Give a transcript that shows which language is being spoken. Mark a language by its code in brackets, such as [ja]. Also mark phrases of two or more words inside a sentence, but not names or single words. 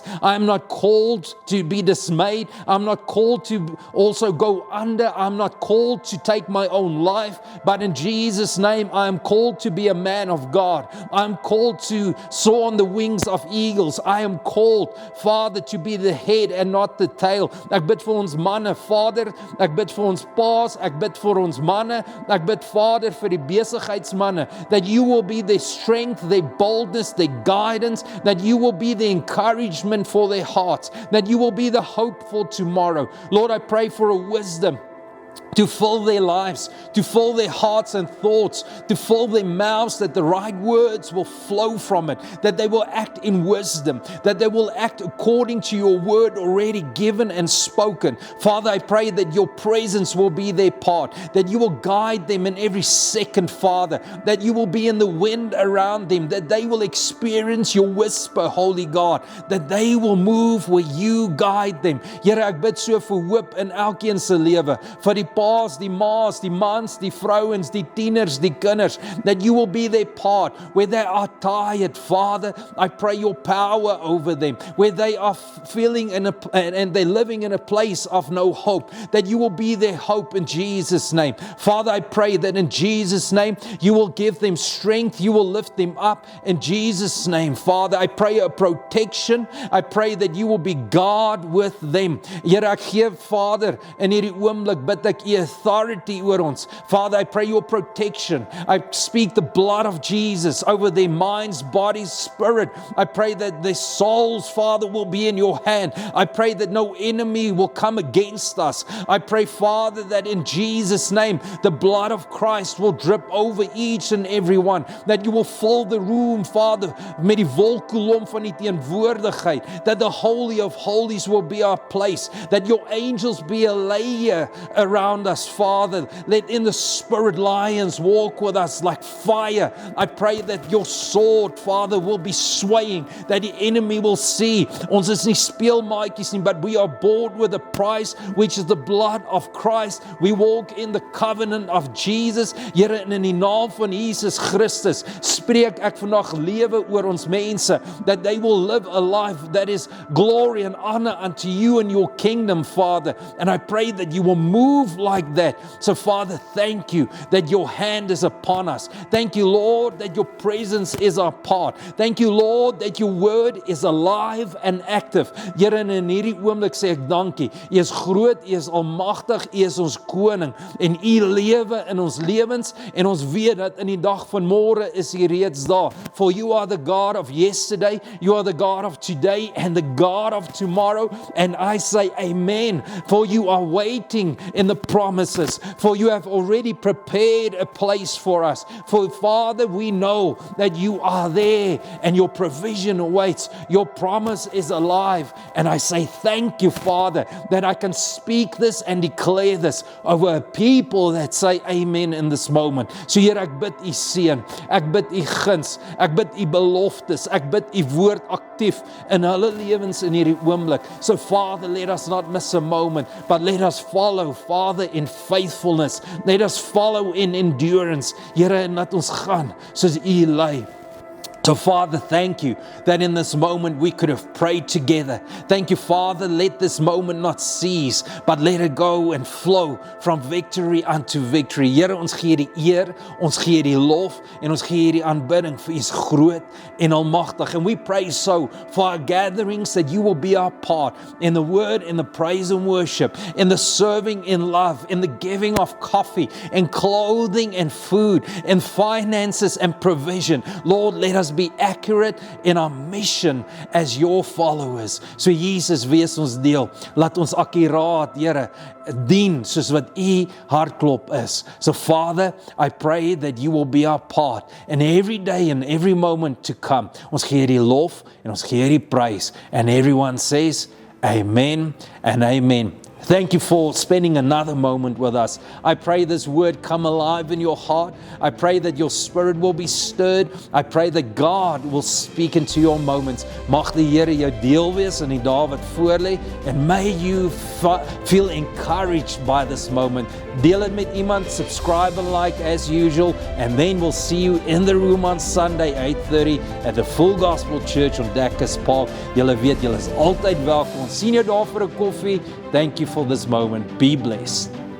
[en] I am not called to be dismayed. I'm not called to also go under. I'm not called to take my own life, but in Jesus' name, I am called to be a man of God. I am called to soar on the wings of eagles. I am called, Father, to be the head and not the tail. [af] Ek bid vir ons manne, Vader. Ek bid vir ons paas. Ek bid vir ons manne. Ek bid, Vader, vir die besigheidsmanne, [en] that you will be their strength, their boldness, their guidance, that you will be the encouragement for their hearts, that you will be the hope for tomorrow. Lord, I pray for a wisdom to fill their lives, to fill their hearts and thoughts, to fill their mouths, that the right words will flow from it, that they will act in wisdom, that they will act according to your word already given and spoken. Father, I pray that your presence will be their part, that you will guide them in every second, Father, that you will be in the wind around them, that they will experience your whisper, Holy God, that they will move where you guide them. [af] Here, ek bid so vir hoop in elkeen se lewe, vir die paas, die maas, die mans, die vrouens, die tieners, die kinders, [en] that you will be their part where they are tired, Father. I pray your power over them, where they are feeling and they're living in a place of no hope, that you will be their hope in Jesus' name. Father, I pray that in Jesus' name, you will give them strength, you will lift them up in Jesus' name. Father, I pray a protection. I pray that you will be God with them. [af] Here ek gee, Vader, in hierdie oomblik bid ek u authority oor ons. [en] Father, I pray your protection. I speak the blood of Jesus over their minds, bodies, spirit. I pray that their souls, Father, will be in your hand. I pray that no enemy will come against us. I pray, Father, that in Jesus' name, the blood of Christ will drip over each and every one, that you will fill the room, Father, [af] met die wolkkolom van die teenwoordigheid, [en] that the Holy of Holies will be our place, that your angels be a layer around us, Father. Let in the Spirit lions walk with us like fire. I pray that your sword, Father, will be swaying, that the enemy will see, [af] ons is nie speelmaatjies nie, [en] but we are bought with a price, which is the blood of Christ. We walk in the covenant of Jesus. [af] Here, in die naam van Jesus Christus, spreek ek vandag lewe oor ons mense, [en] that they will live a life that is glory and honor unto you and your kingdom, Father. And I pray that you will move like that. So, Father, thank you that your hand is upon us. Thank you, Lord, that your presence is our part. Thank you, Lord, that your word is alive and active. [af] Here, in hierdie oomblik sê ek dankie. U is groot, u is almagtig, u is ons koning en u lewe in ons lewens, en ons weet dat in die dag van môre is u reeds daar. [en] For you are the God of yesterday, you are the God of today and the God of tomorrow, and I say amen. For you are waiting in the promises, for you have already prepared a place for us. For Father, we know that you are there and your provision awaits. Your promise is alive. And I say thank you, Father, that I can speak this and declare this over a people that say amen in this moment. [af] So Here, ek bid u seën, ek bid u guns, ek bid u beloftes, ek bid u woord aktief in hulle lewens in hierdie oomblik. [en] So Father, let us not miss a moment, but let us follow, Father, in faithfulness. Let us follow in endurance. [af] Here, en laat ons gaan soos u lei. [en] So Father, thank you that in this moment we could have prayed together. Thank you, Father, let this moment not cease, but let it go and flow from victory unto victory. [af] Here, ons gee die eer, ons gee die lof, en ons gee die aanbidding vir u is groot en almagtig. [en] And we pray so for our gatherings that you will be our part in the word, in the praise and worship, in the serving in love, in the giving of coffee, in clothing and food, in finances and provision. Lord, let us be accurate in our mission as your followers. [af] So Jesus, wees ons deel. Laat ons akkuraat, Here, dien soos wat u hartklop is. [en] So Father, I pray that you will be our part in every day and every moment to come. [af] Ons gee die lof en ons gee die prys. [en] And everyone says, amen and amen. Thank you for spending another moment with us. I pray this word come alive in your heart. I pray that your spirit will be stirred. I pray that God will speak into your moments. [af] Mag die Here jou deel wees in die dae wat voorlê, [en] and may you feel encouraged by this moment. [af] Deel it met iemand, [en] subscribe and like as usual, and then we'll see you in the room on Sunday 8:30 at the Full Gospel Church on Dacus Park. [af] Julle weet, julle is altyd welkom. Ons sien jou daar vir 'n koffie. [en] Thank you for this moment. Be blessed.